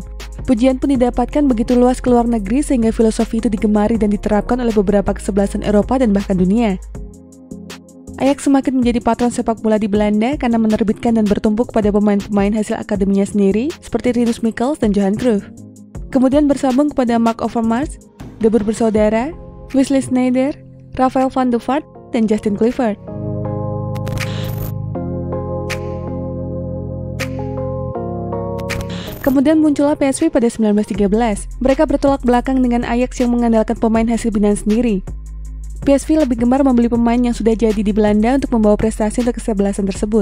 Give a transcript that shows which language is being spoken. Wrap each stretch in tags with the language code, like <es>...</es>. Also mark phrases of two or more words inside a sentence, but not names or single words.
<id>Pujian pun didapatkan begitu luas ke luar negeri sehingga filosofi itu digemari dan diterapkan oleh beberapa kesebelasan Eropa dan bahkan dunia. Ajax semakin menjadi patron sepak bola di Belanda karena menerbitkan dan bertumpuk pada pemain-pemain hasil akademinya sendiri seperti Rinus Michels dan Johan Cruyff. Kemudian bersambung kepada Mark Overmars, De Boer bersaudara, Wesley Sneijder, Rafael van der Vaart, dan Justin Kluivert. Kemudian muncullah PSV pada 1913. Mereka bertolak belakang dengan Ajax yang mengandalkan pemain hasil binaan sendiri. PSV lebih gemar membeli pemain yang sudah jadi di Belanda untuk membawa prestasi untuk kesebelasan tersebut.</id>